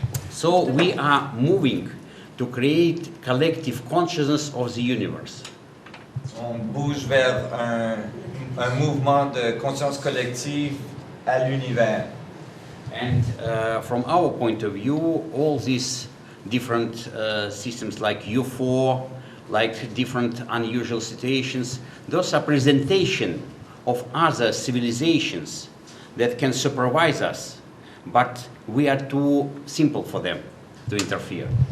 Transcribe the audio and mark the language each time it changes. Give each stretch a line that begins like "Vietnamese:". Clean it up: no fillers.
English: So we are moving to create collective consciousness of the universe.
French: On bouge vers un mouvement de conscience collective à l'univers.
English: And from our point of view, all these different systems like UFO, like different unusual situations, those are presentation of other civilizations that can supervise us, but we are too simple for them to interfere.